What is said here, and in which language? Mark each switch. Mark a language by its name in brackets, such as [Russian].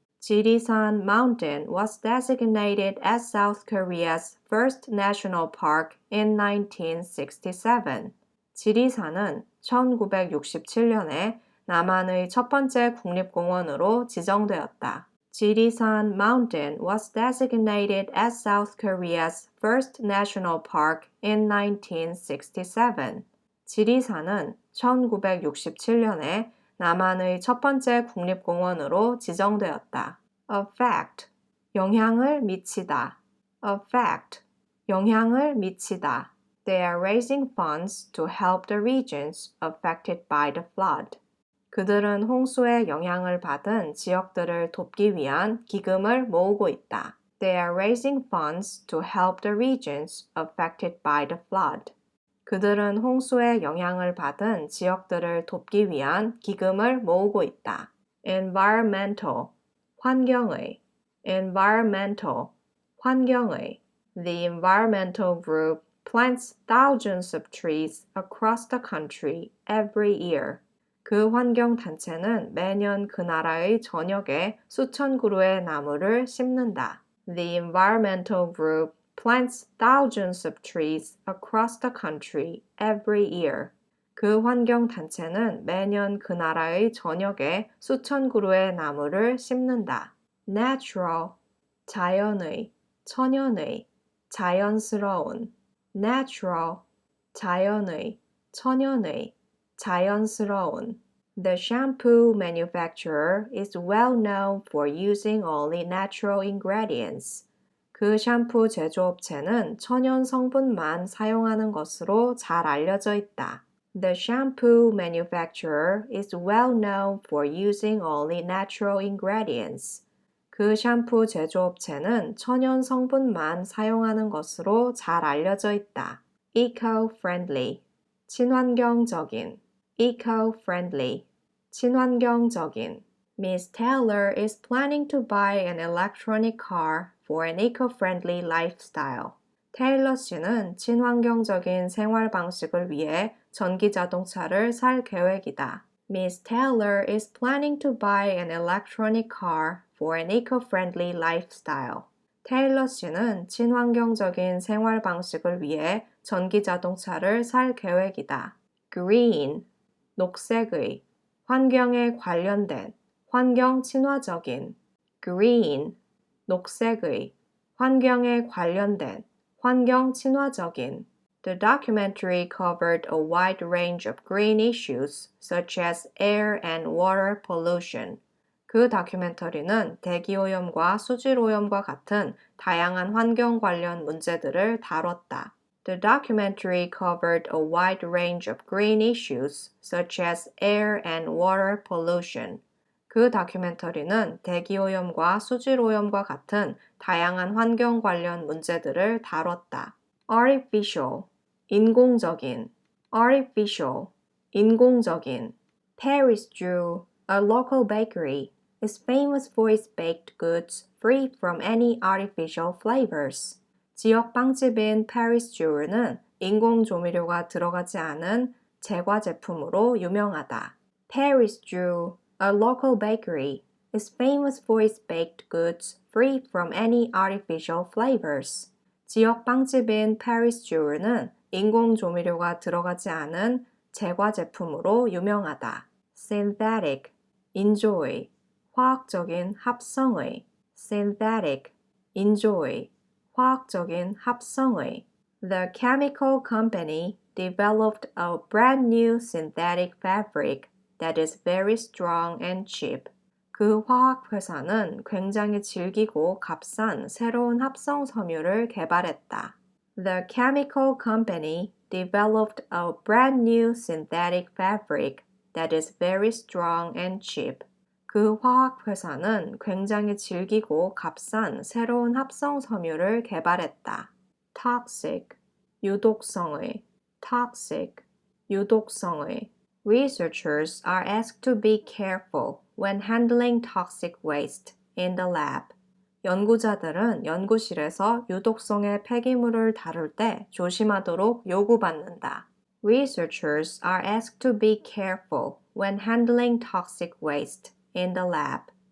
[English] 지리산 Mountain was designated as South Korea's first national park in 1967. [Korean] 지리산은 1967년에 남한의 첫 번째 국립공원으로 지정되었다. [English] 지리산 Mountain was designated as South Korea's first national park in 1967. [Korean] 지리산은 1967년에 남한의 첫 번째 국립공원으로 지정되었다. affect, 영향을 미치다. affect, 영향을 미치다. [English] They are raising funds to help the regions affected by the flood. [Korean] 그들은 홍수의 영향을 받은 지역들을 돕기 위한 기금을 모으고 있다. [English] They are raising funds to help the regions affected by the flood. [Korean] 그들은 홍수의 영향을 받은 지역들을 돕기 위한 기금을 모으고 있다. environmental, 환경의. environmental, 환경의. [English] The environmental group plants thousands of trees across the country every year. [Korean] 그 환경단체는 매년 그 나라의 전역에 수천 그루의 나무를 심는다. [English] The environmental group plants thousands of trees across the country every year. [Korean] 그 환경단체는 매년 그 나라의 전역에 수천 그루의 나무를 심는다. natural, 자연의, 천연의, 자연스러운. natural, 자연의, 천연의, 자연스러운. [English] The shampoo manufacturer is well known for using only natural ingredients. [Korean] 그 샴푸 제조업체는 천연 성분만 사용하는 것으로 잘 알려져 있다. [English] The shampoo manufacturer is well known for using only natural ingredients. [Korean] 그 샴푸 제조업체는 천연 성분만 사용하는 것으로 잘 알려져 있다. eco-friendly, 친환경적인. eco-friendly, 친환경적인. [English] Miss Taylor is planning to buy an electronic car for an eco-friendly lifestyle. [Korean] 테일러 씨는 친환경적인 생활 방식을 위해 전기 자동차를 살 계획이다. [English] Miss Taylor is planning to buy an electronic car for an eco-friendly lifestyle. [Korean] 테일러 씨는 친환경적인 생활 방식을 위해 전기 자동차를 살 계획이다. green, 녹색의, 환경에 관련된, 환경 친화적인. green, 녹색의, 환경에 관련된, 환경 친화적인. [English] The documentary covered a wide range of green issues such as air and water pollution. [Korean] 그 다큐멘터리는 대기오염과 수질오염과 같은 다양한 환경 관련 문제들을 다뤘다. [English] The documentary covered a wide range of green issues such as air and water pollution. [Korean] 그 다큐멘터리는 대기오염과 수질오염과 같은 다양한 환경 관련 문제들을 다뤘다. artificial, 인공적인. artificial, 인공적인. [English] Paris Jew, a local bakery, is famous for its baked goods free from any artificial flavors. [Korean] 지역 빵집인 Paris Jew는 인공 조미료가 들어가지 않은 제과 제품으로 유명하다. [English] Paris Jew, a local bakery, is famous for its baked goods free from any artificial flavors. [Korean] 지역 빵집인 Paris Jew는 인공 조미료가 들어가지 않은 제과 제품으로 유명하다. synthetic, 인조의, 화학적인 합성의. synthetic, 인조의, 화학적인 합성의. [English] The chemical company developed a brand new synthetic fabric that is very strong and cheap. [Korean] 그 화학 회사는 굉장히 질기고 값싼 새로운 합성 섬유를 개발했다. [English] The chemical company developed a brand new synthetic fabric that is very strong and cheap. [Korean] 그 화학 회사는 굉장히 질기고 값싼 새로운 합성 섬유를 개발했다. toxic, 유독성의. toxic, [English] 유독성의 Researchers are asked to be careful when handling toxic waste in the lab. [Korean] 연구자들은 연구실에서 유독성의 폐기물을 다룰 때 조심하도록 요구받는다. [English] Researchers are asked to be careful when handling toxic waste in the lab.